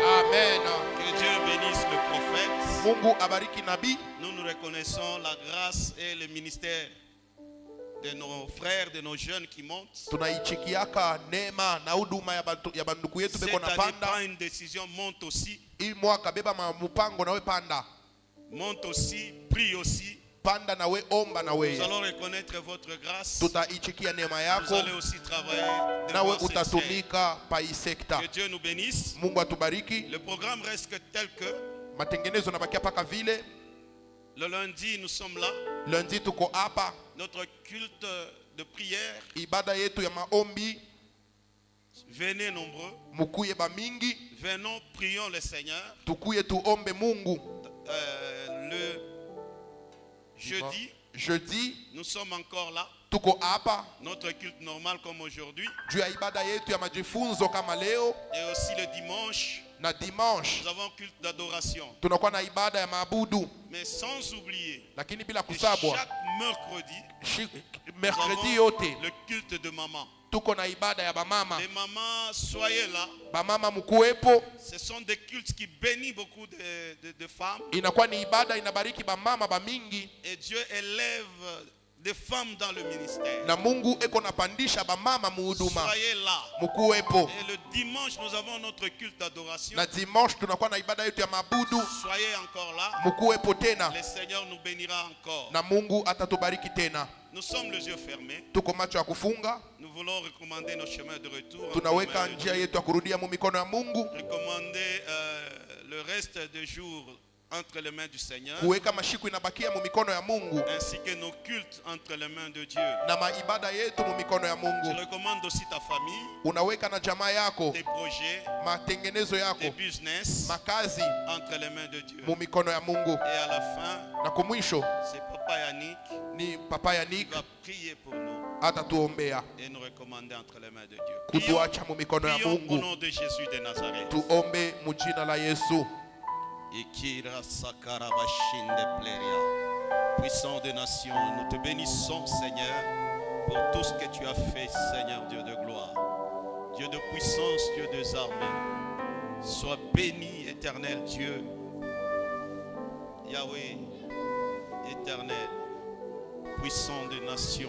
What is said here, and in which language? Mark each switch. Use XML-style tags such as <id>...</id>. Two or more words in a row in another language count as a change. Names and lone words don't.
<fr>Amen. Que Dieu bénisse le prophète.</fr> <sw>Mungu abariki nabii.</sw> <fr>Nous nous reconnaissons la grâce et le ministère de nos frères, de nos jeunes qui montent.</fr> <sw>Tunaichikiaka neema na huduma ya banduku yetu beko</sw> <fr>Cette</fr> <sw>na</sw> <fr>année,</fr> <sw>panda.</sw> <fr>prends une décision, monte aussi.</fr> <sw>Hii mwaka beba mupango nawe panda.</sw> <fr>Monte aussi, prie aussi.</fr> <sw>Panda nawe, omba nawe.</sw> <fr>Nous allons reconnaître votre grâce.</fr> <sw>Tutaichikia neema</sw> <fr>Vous</fr> <sw>yako.</sw> <fr>allez aussi travailler</fr> <sw>Nawe</sw> <fr>devant cette sphère.</fr> <sw>utatumika pa hii sekta.</sw> <fr>Que Dieu nous bénisse.</fr> <sw>Mungu atubariki.</sw> <fr>Le programme reste tel que</fr> <sw>Matengenezo nabakia paka vile.</sw> <fr>le lundi, nous sommes là.</fr> <sw>Lundi tuko hapa.</sw> <fr>Notre culte de prière.</fr> <sw>Ibada yetu ya maombi.</sw> <fr>Venez nombreux.</fr> <sw>Mukuye ba mingi.</sw> <fr>Venons, prions le Seigneur.</fr> <sw>Tukuye tuombe Mungu.</sw> <fr>Le jeudi, nous sommes encore là.</fr> <sw>Tuko hapa.</sw> <fr>Notre culte normal comme aujourd'hui.</fr> <sw>Juu ya ibada yetu ya majifunzo kama leo.</sw> <fr>Et aussi le dimanche.</fr> <sw>Na dimanche</sw> <fr>nous avons culte d'adoration.</fr> <sw>Tunakuwa na ibada ya maabudu.</sw> <fr>Mais sans oublier.</fr> <sw>Lakini bila kusabwa.</sw> <fr>Chaque</fr> <sw>mercredi yote.</sw> <fr>Le culte de maman.</fr> <sw>Tuko na ibada ya bamama.</sw> <fr>Les mamans, soyez là.</fr> <sw>Bamama mkuwepo.</sw> <fr>Ce sont des cultes qui bénissent beaucoup de femmes.</fr> <sw>Inakuwa ni ibada inabariki bamama bamingi.</sw> <fr>Et Dieu élève des femmes dans le ministère.</fr> <sw>Na Mungu eko napandisha bamama muhuduma.</sw> <fr>Soyez là.</fr> <sw>Mkuwepo.</sw> <fr>Et le dimanche nous avons notre culte d'adoration.</fr> <sw>Na dimanche tunakuwa na ibada yetu ya mabudu.</sw> <fr>Soyez encore là.</fr> <sw>Mkuwepo tena.</sw> <fr>Le Seigneur nous bénira encore.</fr> <sw>Na Mungu atatubariki tena.</sw> <fr>Nous sommes les yeux fermés.</fr> <sw>Tuko macho ya kufunga.</sw> <fr>Nous voulons recommander nos chemins de retour.</fr> <sw>Tunaweka njia yetu ya kurudia mu mikono ya Mungu.</sw> <fr>Recommander le reste des jours entre les mains du Seigneur.</fr> <sw>Kuweka mashiku inabakia mu mikono ya Mungu.</sw> <fr>Ainsi que nos cultes entre les mains de Dieu.</fr> <sw>Na maibada yetu mu mikono ya Mungu.</sw> <fr>Je recommande aussi ta famille.</fr> <sw>Unaweka na jamaa yako.</sw> <fr>Tes projets.</fr> <sw>Matengenezo yako.</sw> <fr>Tes business.</fr> <sw>Makazi.</sw> <fr>Entre les mains de Dieu.</fr> <sw>Mu mikono ya Mungu.</sw> <fr>Et à la fin.</fr> <sw>Na kumwisho.</sw> <fr>C'est Papa Yannick.</fr> <sw>Ni Papa Yannick.</sw> <fr>Qui va prier pour nous.</fr> <sw>Atatuombea.</sw> <fr>Et nous recommander entre les mains de Dieu.</fr> <sw>Kutuacha mu mikono ya Mungu.</sw> <fr>Prions au nom de Jésus de Nazareth.</fr> <sw>Tuombe mu jina la Yesu. Ikira sakarabashinde pleria.</sw> <fr>Puissant des nations, nous te bénissons, Seigneur, pour tout ce que tu as fait, Seigneur Dieu de gloire. Dieu de puissance, Dieu des armées. Sois béni, éternel Dieu. Yahweh, éternel, puissant des nations.</fr>